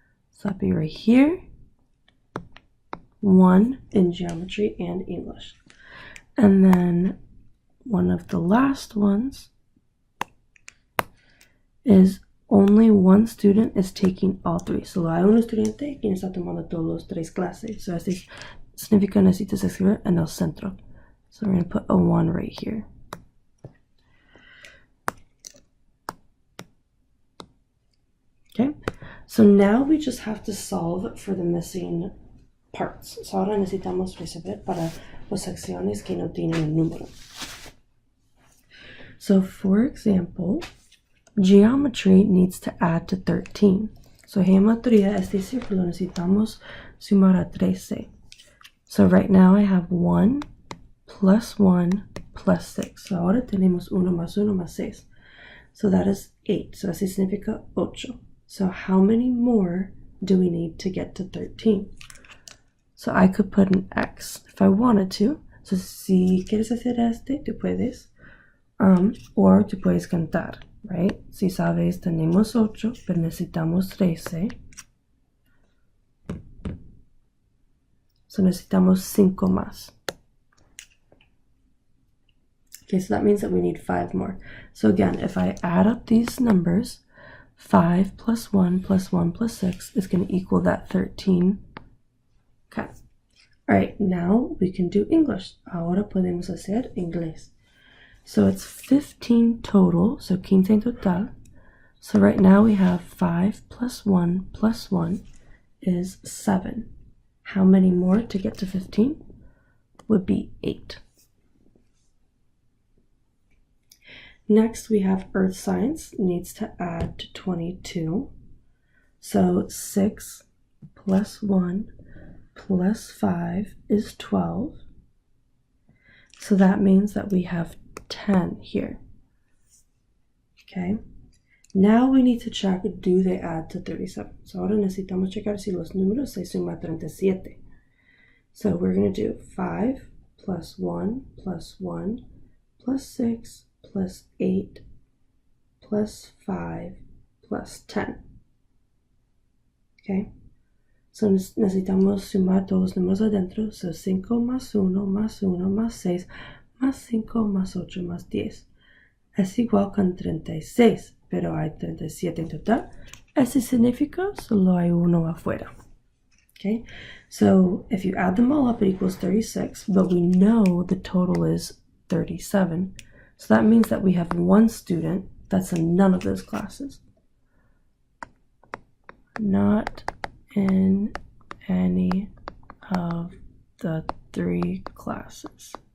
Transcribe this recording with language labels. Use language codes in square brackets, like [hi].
[en] So that'd be right here. 1 in geometry and English. And then one of the last ones is only 1 student is taking all 3. [es] Solo hay un estudiante quien está tomando todos los 3 clases. So así significa necesitas escribir en el centro. [en] So we're going to put a 1 right here. Okay, so now we just have to solve for the missing parts. [es] So ahora necesitamos resolver para las secciones que no tienen un número. [en] So for example, geometry needs to add to 13. [es] So geometría, este círculo necesitamos sumar a 13. [en] So right now I have 1 plus 1 plus 6. [es] So ahora tenemos 1 más 1 más 6. [en] So that is 8. So [es] así significa 8. [en] So how many more do we need to get to 13? So I could put an X if I wanted to. [es] So si quieres hacer este, tú puedes. Or tú puedes cantar, right? Si sabes, tenemos 8, pero necesitamos 13. So necesitamos 5 más. [en] Okay, so that means that we need 5 more. So again, if I add up these numbers, 5 plus 1 plus 1 plus 6 is going to equal that 13. Okay. All right, now we can do English. [es] Ahora podemos hacer inglés. [en] So it's 15 total, so [es] 15 en total. [en] So right now we have 5 plus 1 is 7. How many more to get to 15? Would be 8. Next, we have earth science needs to add to 22. So 6 plus 1 plus 5 is 12. So that means that we have 10 here. Okay. Now we need to check, do they add to 37? [es] So ahora necesitamos checar si los números se suman a 37. [en] So we're going to do 5 plus 1 plus 1 plus 6 plus 8 plus 5 plus 10. Okay. [es] So necesitamos sumar todos los números adentro. So 5 más 1 más 1 más 6 más 5 más 8 más 10 es igual con 36. Pero hay 37 en total. Eso significa solo hay uno afuera. [en] Okay, so if you add them all up, it equals 36, but we know the total is 37. So that means that we have 1 student that's in none of those classes. Not in any of the 3 classes.